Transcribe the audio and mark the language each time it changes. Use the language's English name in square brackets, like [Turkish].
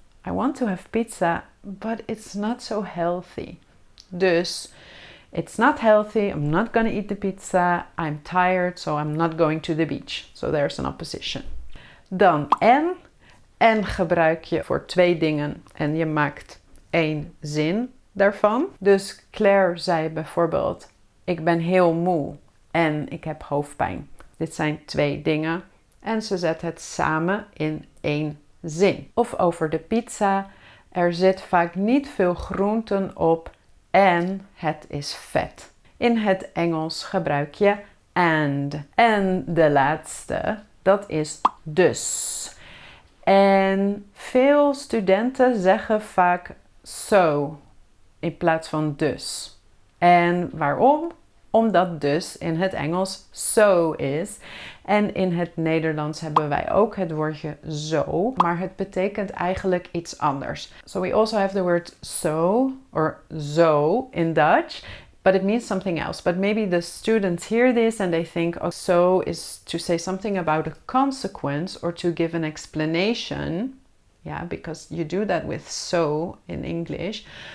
[English] I want to have pizza, but it's not so healthy. Dus, it's not healthy, I'm not gonna eat the pizza, I'm tired, so I'm not going to the beach. So there's an opposition. [Dutch] Dan en gebruik je voor 2 dingen en je maakt 1 zin daarvan. Dus Claire zei bijvoorbeeld: ik ben heel moe en ik heb hoofdpijn. Dit zijn 2 dingen en ze zet het samen in 1 zin. Of over de pizza: er zit vaak niet veel groenten op en het is vet. In het Engels gebruik je and. En de laatste, dat is dus. En veel studenten zeggen vaak so in plaats van dus. En waarom? Omdat dus in het Engels so is. En in het Nederlands hebben wij ook het woordje zo, maar het betekent eigenlijk iets anders. [English] So we also have the word so or zo in Dutch, but it means something else. But maybe the students hear this and they think, oh, so is to say something about a consequence or to give an explanation. Yeah, because you do that with so in English.